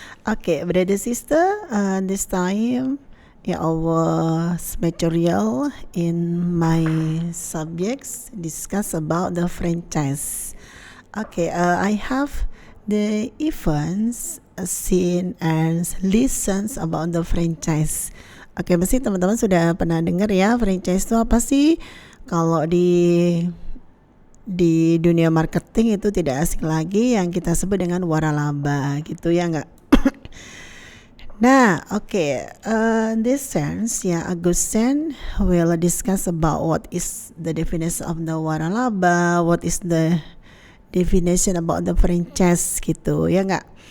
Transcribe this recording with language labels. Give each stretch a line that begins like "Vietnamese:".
English: Okay, brother sister, this time our material in my subjects discuss about the franchise. Okay, I have the events, seen and listens about the franchise.
Indonesian: Oke, pasti teman-teman sudah pernah dengar ya, franchise itu apa sih? Kalau di dunia marketing itu tidak asing lagi yang kita sebut dengan waralaba gitu ya nggak.
English: Nah, this sense ya, Augustine will discuss about what is the definition of the waralaba, what is the definition about the franchise gitu ya nggak.